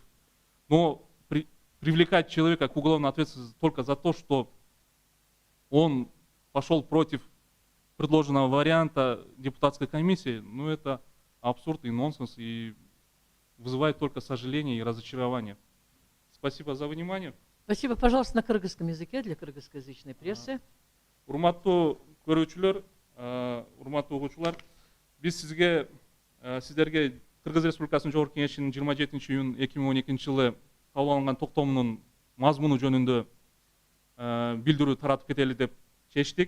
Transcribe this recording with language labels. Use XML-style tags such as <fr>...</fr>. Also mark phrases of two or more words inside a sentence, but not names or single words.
<ru>Но привлекать человека к уголовной ответственности только за то, что он пошел против предложенного варианта депутатской комиссии, ну это абсурд и нонсенс, и вызывает только сожаление и разочарование. Спасибо за внимание. Спасибо. Пожалуйста, на кыргызском языке для кыргызскоязычной прессы.</ru> <ky>Урматтуу көрүүчүлөр, урматтуу угуучулар, биз сиздерге Кыргыз Республикасынын Жогорку Кеңешинин 27-июнь 2012 жылы кабыл алынган токтомунун мазмуну жөнүндө билдирүү таратып кетели деп чечтик.</ky>